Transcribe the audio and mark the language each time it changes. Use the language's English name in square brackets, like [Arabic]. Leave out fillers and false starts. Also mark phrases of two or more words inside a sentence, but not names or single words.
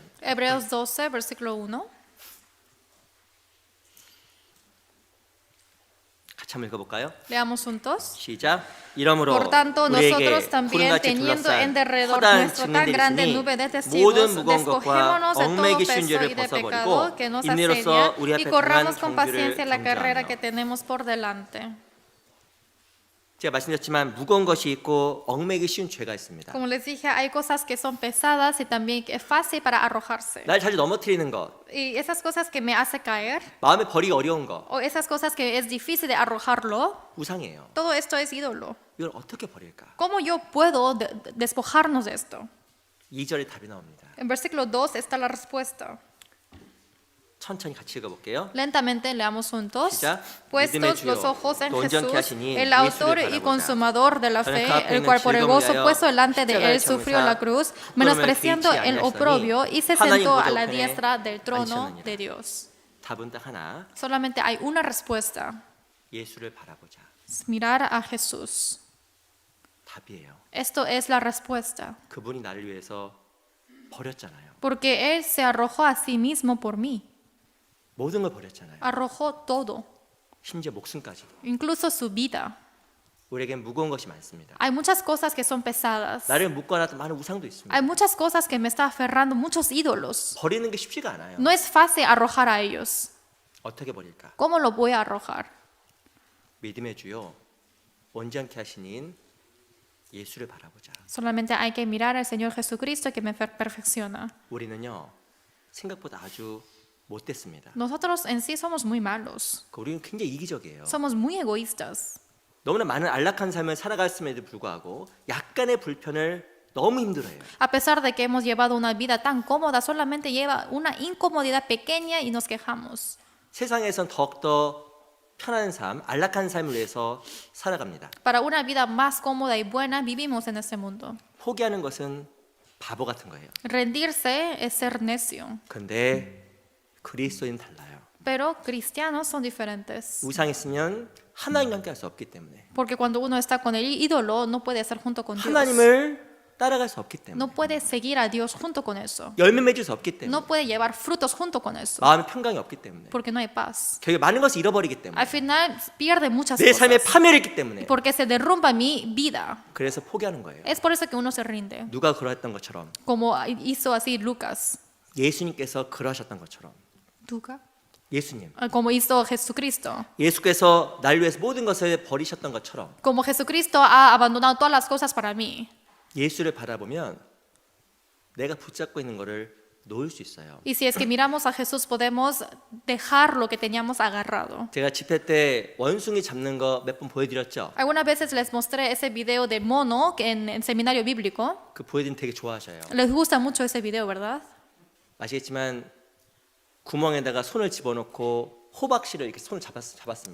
[Spanish] Hebreos 12, versículo 1. [Korean] 같이 한번 읽어볼까요? [Spanish] Leamos juntos. [Korean] 시작. 이러므로 [Spanish] Por tanto, [Korean] 우리에게 [Spanish] nosotros también, [Korean] 구름같이 [Spanish] teniendo en [Korean] 둘러싼 [Spanish] derredor [Korean] 허다한 [Spanish] nuestra tan [Korean] 증인들이 [Spanish] grande [Korean] 있으니 [Spanish] nube de [Korean] 모든 [Spanish] testigos, [Korean] 무거운 것과 [Spanish] despojémonos de todo [Korean] 얽매기 쉬운 [Spanish] peso [Korean] 죄를 [Spanish] y de [Korean] 벗어버리고 [Spanish] pecado que nos [Korean] 인내로서 [Spanish] asedia [Korean] 우리 [Spanish] y [Korean] 앞에 [Spanish] corramos [Korean] 강한 [Spanish] con [Korean] 경주를 [Spanish] paciencia la carrera que [Korean] 경주하며. [Spanish] tenemos por delante. [Korean] 제가 말씀드렸지만 무거운 것이 있고 얽매기 쉬운 죄가 있습니다. [Spanish] Como les dije, hay cosas que son pesadas y también que es fácil para arrojarse. [Korean] 날 자주 넘어뜨리는 것, [Spanish] Y esas cosas que me hace caer, [Korean] 마음에 버리기 어려운 것, [Spanish] o esas cosas que es difícil de arrojarlo, [Korean] 우상이에요. [Spanish] todo esto es ídolo. [Korean] 이걸 어떻게 버릴까? [Spanish] ¿Cómo yo puedo despojarnos de esto? [Korean] 2절에 답이 나옵니다. [Spanish] En versículo 2 está la respuesta. [Korean] 천천히 같이 읽어볼게요. [Spanish] Lentamente leamos juntos. [Korean] 시작. [Spanish] Puestos [Korean] 믿음의 [Spanish] los [Korean] 주요, [Spanish] ojos en [Korean] 또 온전케 [Spanish] Jesús, [Korean] 하시니 [Spanish] el [Korean] 예수를 [Spanish] autor y [Korean] 바라보자. [Spanish] consumador de la [Korean] 저는 [Spanish] fe, [Korean] 그 앞에 [Spanish] el [Korean] 있는 [Spanish] cual por el [Korean] 즐거움을 [Spanish] gozo [Korean] 위하여 [Spanish] puesto delante de [Korean] 십자가를 [Spanish] él sufrió [Korean] 참으사 [Spanish] la cruz, [Korean] 부끄러움을 [Spanish] menospreciando [Korean] 개의치 [Spanish] el [Korean] 아니하시더니 [Spanish] oprobio y se [Korean] 하나님 [Spanish] sentó a [Korean] 보좌 [Spanish] la [Korean] 우편에 [Spanish] diestra del trono [Korean] 앉으셨느니라. [Spanish] de Dios. [Korean] 답은 딱 하나. [Spanish] Solamente hay una respuesta, [Korean] 예수를 바라보자. [Spanish] es mirar a Jesús. [Korean] 답이에요. [Spanish] Esto es la respuesta, [Korean] 그분이 나를 위해서 버렸잖아요. [Spanish] porque Él se arrojó a sí mismo por mí, [Korean] 모든 걸 버렸잖아요. [Spanish] arrojó todo, [Korean] 심지어 목숨까지. [Spanish] incluso su vida. [Korean] 우리에겐 무거운 것이 많습니다. [Spanish] Hay muchas cosas que son pesadas. [Korean] 나를 묶어놨던 많은 우상도 있습니다. [Spanish] Hay muchas cosas que me está aferrando, muchos ídolos. [Korean] 버리는 게 쉽지가 않아요. [Spanish] No es fácil arrojar a ellos. [Korean] 어떻게 버릴까? [Spanish] ¿Cómo lo voy a arrojar? [Korean] 믿음의 주요 온전케 하시닌 예수를 바라보자. [Spanish] Solamente hay que mirar al Señor Jesucristo que me perfecciona. [Korean] 우리는요 생각보다 아주 못됐습니다. [Spanish] Nosotros en sí somos muy malos. [Korean] 우리는 굉장히 이기적이에요. [Spanish] Somos muy egoístas. [Korean] 너무나 많은 안락한 삶을 살아갔음에도 불구하고 약간의 불편을 너무 힘들어해요. [Spanish] A pesar de que hemos llevado una vida tan cómoda, solamente lleva una incomodidad pequeña y nos quejamos. [Korean] 세상에선 더욱더 편한 삶, 안락한 삶을 위해서 살아갑니다. [Spanish] Para una vida más cómoda y buena, vivimos en este mundo. [Korean] 포기하는 것은 바보 같은 거예요. [Spanish] Rendirse es ser necio. [Korean] 근데 그리스도인 달라요. [Spanish] Pero cristianos son diferentes. [Korean] 우상 있으면 하나님과 함께 할 수 없기 때문에 [Spanish] Porque cuando uno está con el ídolo, no puede estar junto con Dios. [Korean] 하나님을 따라갈 수 없기 때문에 [Spanish] No puede seguir a Dios junto con eso. [Korean] 열매 맺을 수 없기 때문에 [Spanish] No puede llevar frutos junto con eso. [Korean] 마음의 평강이 없기 때문에 [Spanish] Porque no hay paz. [Korean] 결국 많은 것을 잃어버리기 때문에 [Spanish] Al final pierde muchas [Korean] 내 삶에 [Spanish] cosas. [Korean] 파멸이 있기 때문에 [Spanish] Porque se derrumba mi vida. [Korean] 그래서 포기하는 거예요. [Spanish] Es por eso que uno se rinde. [Korean] 누가 그러했던 것처럼 [Spanish] Como hizo así Lucas. [Korean] 예수님께서 그러하셨던 것처럼 [Spanish] ¿Lucas? [Korean] 예수님 [Spanish] Como hizo Jesucristo. [Korean] 예수께서 날 위해서 모든 것을 버리셨던 것처럼 [Spanish] Como Jesucristo ha abandonado todas las cosas para mí. [Korean] 예수를 바라보면 내가 붙잡고 있는 것을 놓을 수 있어요. [Spanish] Y si es que miramos a Jesús, podemos dejar lo que teníamos agarrado. [Korean] 제가 집회 때 원숭이 잡는 거 몇 번 보여드렸죠. [Spanish] Algunas veces les mostré ese video de mono que en seminario bíblico. [Korean] 그 보여드리면 되게 좋아하셔요. [Spanish] Les gusta mucho ese video, ¿verdad? [Korean] 아시겠지만 구멍에다가 손을 집어넣고 호박씨를 이렇게 손을 잡았습니다.